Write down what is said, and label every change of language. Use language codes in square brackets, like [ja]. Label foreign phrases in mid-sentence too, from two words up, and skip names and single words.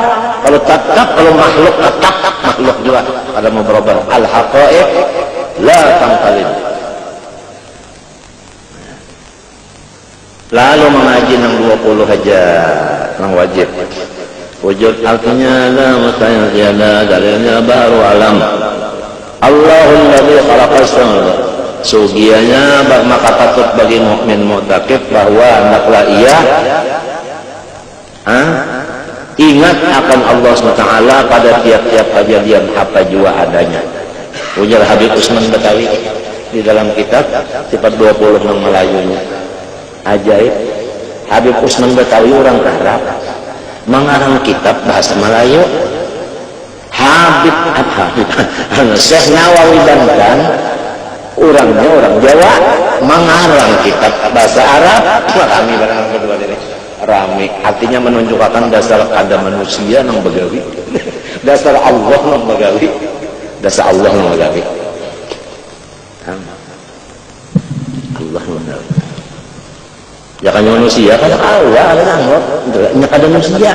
[bjn] Kalau tetap kalau makhluk tetap makhluk juga kada mau berubah. [ar] الحقائق لا تنقلب. [bjn] Lalu mengaji nang 20 aja nang wajib wujud artinya la mustahil tiada, dalilnya baru alam [ar] الله الذي خلق السماوات. [ms] Sugianya maka patut bagi mukmin mu'taqid bahwa hendaklah ia ingat akan Allah SWT pada tiap-tiap kejadian apa jua adanya. [bjn] Ujar Habib Usman Betawi di dalam kitab sifat 20 nang Melayunya. Ajaib, Habib Usman Betawi orang Arab mengarang kitab bahasa Melayu. Habib Syekh Nawawi Banten orangnya orang Jawa mengarang kitab bahasa Arab. Rami barang kedua ini rami artinya menunjukkan dasar kada manusia nang begawi dasar Allah nang begawi, dasar Allah nang begawi. Allah mengawe. Ya kan manusia kan Allah ada nangok, nya kada manusia.